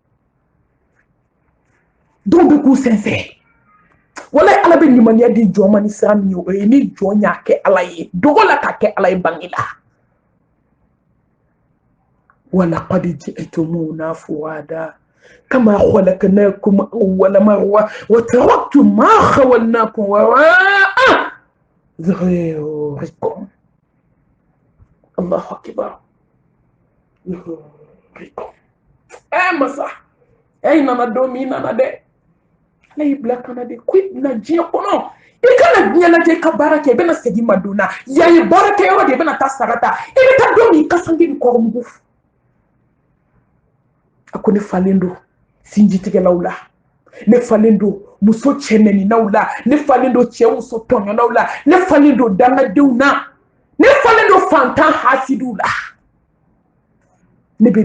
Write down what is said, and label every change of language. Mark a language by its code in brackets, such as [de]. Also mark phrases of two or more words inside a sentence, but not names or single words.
[bm] denw bɛ k'u sɛnsɛn wala ala bɛ limaniya di jɔn ma ni sira min ye o ye ni jɔn y'a kɛ ala ye dogo la ka kɛ ala ye bange la [ar] ولقد جئتمونا فرادى كما خلقناكم أول مرة وتركتم ما خولناكم وراء ظهوركم الله أكبر ظهوركم [bm] masa nana domi nana de ala y'i bila kana de ko na diɲɛ kɔnɔ i kana diɲɛ lajɛ ka baara kɛ i bɛna segin ma don na yan ye baara kɛ yɔrɔ de i bɛna taa saga ta i bɛ taa don min kasange ni kɔrɔmugu a ko ne falen don sinjitigɛlaw la ne falen don muso cɛnɛninaw la ne falen don cɛ muso tɔɲɔnaw la ne falen don dangadenw na ne falen don fantan hasidiw la ne bɛ